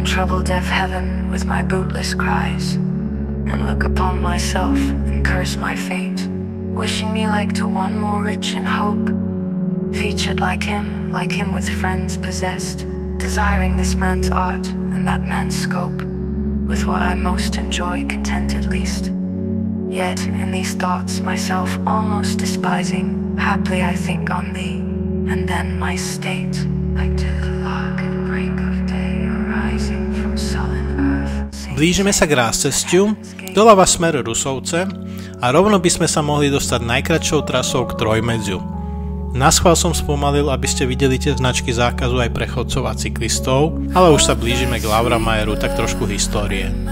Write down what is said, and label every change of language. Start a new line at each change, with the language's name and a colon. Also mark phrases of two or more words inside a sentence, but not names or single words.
English: trouble deaf heaven with my bootless cries, and look upon myself and curse my fate, wishing me like to one more rich in hope, featured like him with friends possessed, desiring this man's art and that man's scope, with what I most enjoy contented least. Yet in these thoughts myself almost despising, haply I think on thee, and then my state, like to the lark at break of day, arising from sullen earth.
Slovak: Blížime sa k Rázcestiu, doľava smer Rusovce a rovno by sme sa mohli dostať najkratšou trasou k Trojmedziu. Naschvál som spomalil, aby ste videli tie značky zákazu aj pre chodcov a cyklistov, ale už sa blížime k Lauramajeru, tak trošku histórie.